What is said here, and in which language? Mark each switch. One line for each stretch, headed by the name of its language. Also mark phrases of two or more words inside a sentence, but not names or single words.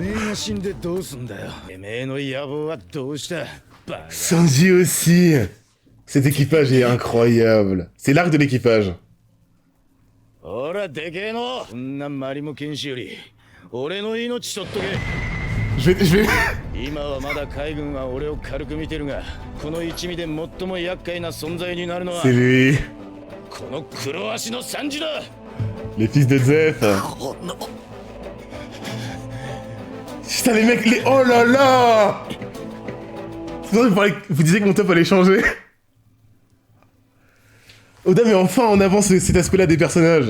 French: Sanji aussi. Cet équipage est incroyable. C'est l'arc de l'équipage. Je vais...
Japanese: 今はまだ海軍は俺を軽く見てるが、この一味で最も厄介な存在になるのは
French: C'est lui.
Japanese: この黒足のサンジだ。
French: Les fils de Zeph. Putain les mecs, les... Oh là là. Vous disiez que mon top allait changer. Oda met enfin en avant cet aspect-là des personnages.